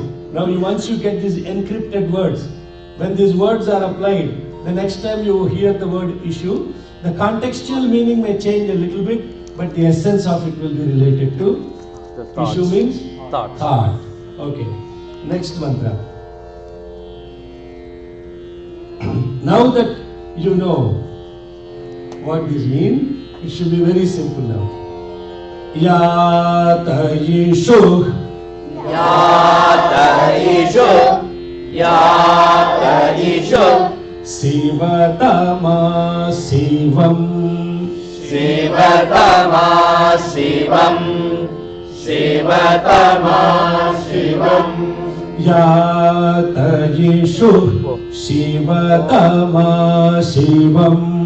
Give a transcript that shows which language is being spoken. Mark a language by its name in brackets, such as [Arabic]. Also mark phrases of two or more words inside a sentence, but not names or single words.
[English] Now once you get these encrypted words, when these words are applied, the next time you hear the word issue, the contextual meaning may change a little bit, but the essence of it will be related to The thoughts. issue means Thoughts. thought. Okay. Next mantra. Now that you know what these mean, it should be very simple now. [Sanskrit] Yata ishu. Yata ishu Sivatama sivam. Yata ishu Sivatama sivam.